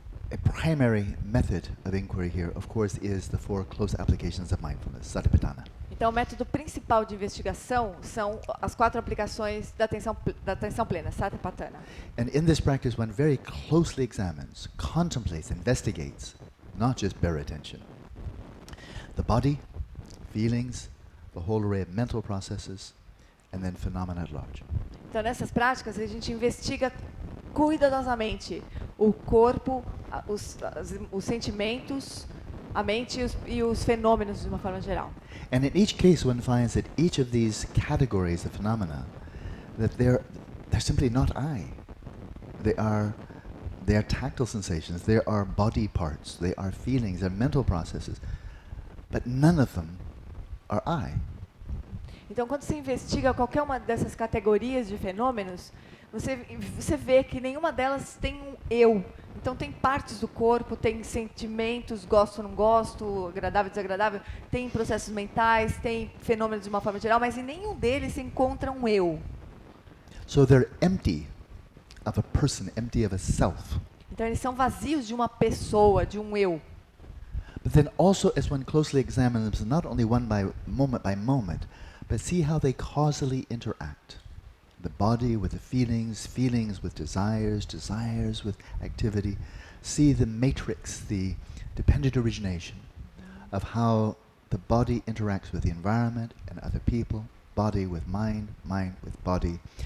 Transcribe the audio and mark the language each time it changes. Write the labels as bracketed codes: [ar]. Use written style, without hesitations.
[en] a primary method of inquiry here, of course, is the 4 close applications of mindfulness, Satipatthana. [pt] Então, o método principal de investigação são as 4 aplicações da atenção plena, Satipatthana. [en] And in this practice, one very closely examines, contemplates, investigates, not just bare attention, the body, feelings, the whole array of mental processes, and then phenomena at large. [pt] Então, nessas práticas, a gente investiga cuidadosamente o corpo, os sentimentos, a mente e os fenômenos de uma forma geral. [en] And in each case, one finds that each of these categories of phenomena, that they're simply not I. They are tactile sensations. They are body parts. They are feelings. They're mental processes. But none of them are I. [pt] Então, quando você investiga qualquer uma dessas categorias de fenômenos, você vê que nenhuma delas tem um eu. Então, tem partes do corpo, tem sentimentos, gosto ou não gosto, agradável, desagradável, tem processos mentais, tem fenômenos de uma forma geral, mas em nenhum deles se encontra um eu. [en] So they're empty, of a person, empty of a self. [pt] Então eles são vazios de uma pessoa, de um eu. [en] But then also, as one closely examines them, not only one by moment, but see how they causally interact. The body with the feelings, feelings with desires, desires with activity. See the matrix, the dependent origination of how the body interacts with the environment and other people, body with mind, mind with body.